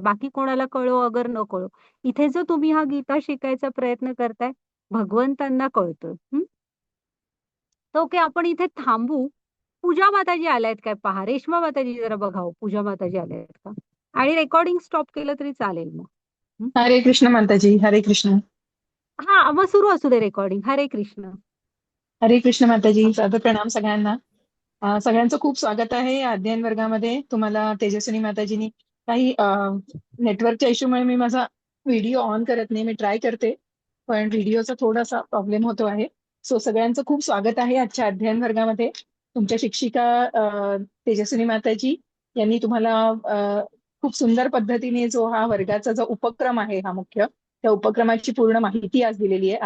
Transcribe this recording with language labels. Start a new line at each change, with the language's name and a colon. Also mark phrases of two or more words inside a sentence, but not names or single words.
Marathi: बाकी कोणाला कळो अगर न कळो. इथे जो तुम्ही हा गीता शिकायचा प्रयत्न करताय, भगवंतांना कळतोय. तर ओके, आपण इथे थांबू. पूजा माताजी आल्यात काय पहा. रेश्मा माताजी जरा बघा हो, पूजा माताजी आल्यात का? आणि
English: recording stop
Marathi: केलं तरी चालेल मग. हं. हरे कृष्ण माताजी. हरे कृष्ण. हां, मग सुरू असू दे रेकॉर्डिंग. हरे कृष्ण. हरे कृष्ण माताजी. सादर प्रणाम सगळ्यांना. सगळ्यांचं खूप स्वागत आहे या अध्ययन वर्गामध्ये. तुम्हाला तेजस्विनी माताजींनी काही नेटवर्कच्या इश्यूमुळे मी माझा
English: video on
Marathi: करत नाही, मी ट्राय करते, पण व्हिडिओचा थोडासा प्रॉब्लेम होतो आहे. सो सगळ्यांचं खूप स्वागत आहे आजच्या अध्ययन वर्गामध्ये. तुमच्या शिक्षिका तेजस्विनी माताजी यांनी तुम्हाला खूप सुंदर पद्धतीने जो हा वर्गाचा जो उपक्रम आहे, हा मुख्य, त्या उपक्रमाची पूर्ण माहिती आज दिलेली आहे.